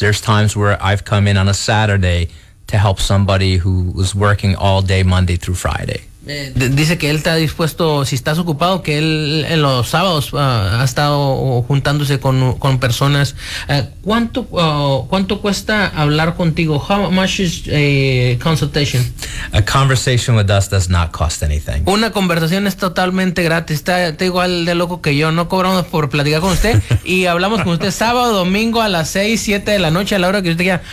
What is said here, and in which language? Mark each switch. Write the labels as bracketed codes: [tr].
[en] There's times where I've come in on a Saturday to help somebody who was working all day Monday through Friday. [es] Dice que él está dispuesto, si estás ocupado, que él en los sábados ha estado juntándose con personas. ¿Cuánto cuesta hablar contigo? [en] How much is a consultation? A conversation with us does not cost anything. [es] Una conversación es totalmente gratis. Está igual de loco que yo. No cobramos por platicar con usted y hablamos con usted sábado, domingo a las 6, 7 de la noche, a la hora que usted quiera.